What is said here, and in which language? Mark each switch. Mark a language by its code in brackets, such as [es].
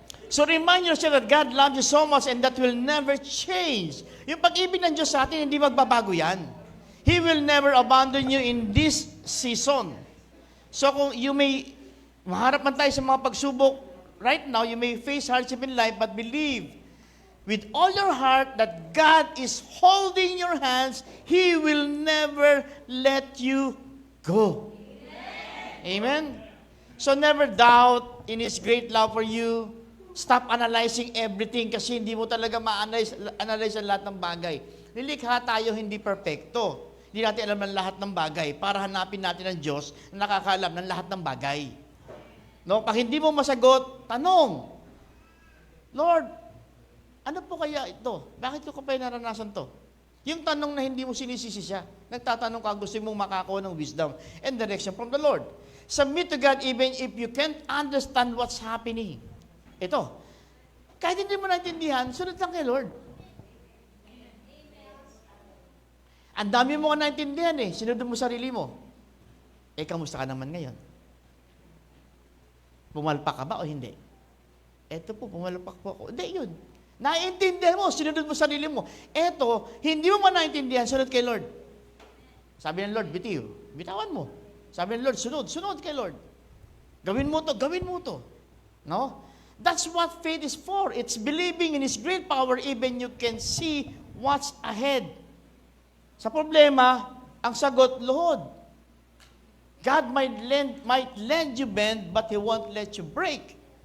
[en] So remind yourself that God loves you so much and that will never change. [tl] Yung pag-ibig ng Diyos sa atin, hindi magbabago yan. [en] He will never abandon you in this season. So kung you may, [tl] maharap man tayo sa mga pagsubok, [en] right now, you may face hardship in life, but believe with all your heart that God is holding your hands. He will never let you go. Amen? So never doubt in His great love for you. Stop analyzing everything [tl] kasi hindi mo talaga ma-analyze ang lahat ng bagay. Nilikha tayo hindi perfecto. Hindi natin alam ng lahat ng bagay para hanapin natin ang Diyos na nakakaalam ng lahat ng bagay. No? Pag hindi mo masagot, tanong, Lord, ano po kaya ito? Bakit ko pa naranasan to? Yung tanong na hindi mo sinisisi siya. Nagtatanong ka, gusto mong makakuha ng [en] wisdom and direction from the Lord. Submit to God even if you can't understand what's happening. [tl] Ito, kahit hindi mo naintindihan, sunod lang kay Lord. Ang dami mo ka naintindihan eh, sinunod mo sarili mo. Kamusta ka naman ngayon? Pumalpak ka ba o hindi? Eto po, pumalpak po ako. Hindi, yun. Naiintindihan mo, sinunod mo sarili mo. Eto, hindi mo man naintindihan, sunod kay Lord. Sabi ng Lord, bitiw. Bitawan mo. Sabi ng Lord, sunod kay Lord. Gawin mo to. [en] No? That's what faith is for. It's believing in His great power even you can see what's ahead. [tl] Sa problema, ang sagot, [en] Lord. God might lend you bend, but He won't let you break.